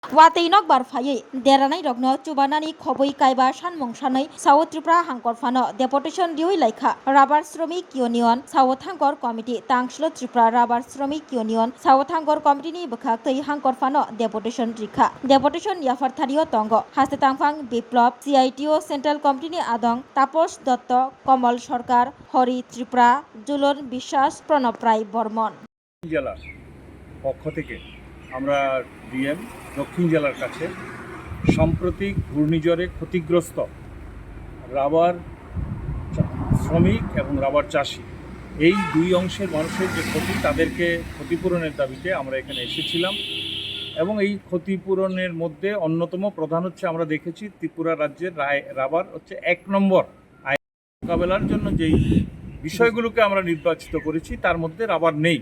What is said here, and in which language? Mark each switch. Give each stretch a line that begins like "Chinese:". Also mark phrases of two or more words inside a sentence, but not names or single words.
Kok Borok: Wateinok barfai deranai rokno chubanani khoboi kaiba sanmung sanai South Tripura hangkorfano deputation diui laikha Rubber Shromik Union South Hangkor Committee Tangshlo Tripura Rubber Shromik Union South Hangkor Committee ni bwkhak tei hangkorfano deputation rikha deputation yafarthario tongo haste tangphang Biplop CITO Central Committee ni adong Taposh Dotto Komal Sarkar Hori Tripura Julon Bishwas Pranab Rai Bormon
Bangla: জেলা পক্ষ থেকে আমরা ডিএম দক্ষিণ জেলার কাছে সাম্প্রতিক ঘূর্ণিঝড়ে ক্ষতিগ্রস্ত রাবার শ্রমিক এবং রাবার চাষি এই দুই অংশের মানুষের যে ক্ষতি তাদেরকে ক্ষতিপূরণের দাবিতে আমরা এখানে এসেছিলাম এবং এই ক্ষতিপূরণের মধ্যে অন্যতম প্রধান হচ্ছে আমরা দেখেছি ত্রিপুরা রাজ্যের রাবার হচ্ছে ১ নম্বর আইন মোকাবেলার জন্য যেই বিষয়গুলোকে আমরা নির্বাচিত করেছি তার মধ্যে রাবার নেই।